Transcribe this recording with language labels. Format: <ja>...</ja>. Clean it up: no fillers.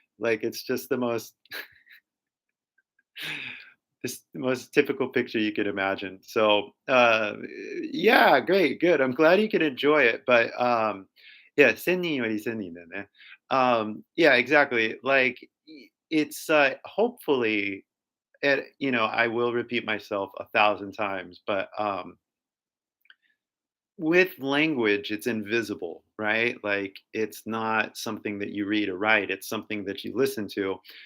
<en>Like it's just the most this the most typical picture you could imagine. So yeah, great, good. I'm glad you can enjoy it. But yeah,</en> <ja>1000人より1000人だよね.</ja> <en>Yeah, exactly. Like it's hopefully, and I will repeat myself 1,000 times, but with language, it's invisible, right? Like it's not something that you read or write, it's something that you listen to.</en>